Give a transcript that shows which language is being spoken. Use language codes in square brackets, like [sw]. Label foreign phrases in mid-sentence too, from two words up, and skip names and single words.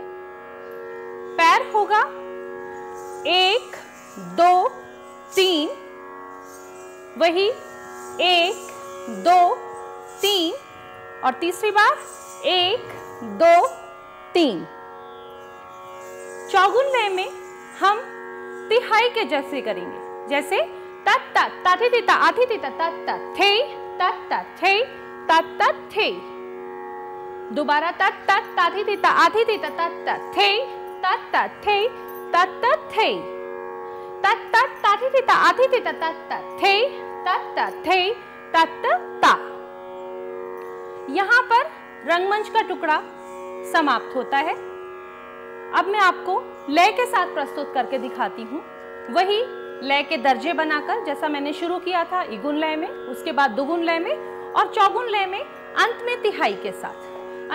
[hi] पैर होगा 1 2 3, वही 1 2 3 और तीसरी बार 1 2 3। चौगुन लय में हम तिहाई के जैसे करेंगे। जैसे तत तत ताथी तिता आथी तिता तत तत थे तत तत थे तत तत थे। दोबारा तत तत ताथी तिता आथी तिता तत तत थे तत तत थे तत तत थे। तत तत ताथी तिता आथी तिता तत तत थे तत तत थे तत ता। यहाँ पर रंगमंच का टुकड़ा समाप्त होता है। अब मैं आपको लय के साथ प्रस्तुत करके दिखाती हूँ। वही लय के दर्जे बनाकर, जैसा मैंने शुरू किया था इगुन लय में, उसके बाद दुगुन लय में और चौगुन लय में, अंत में तिहाई के साथ।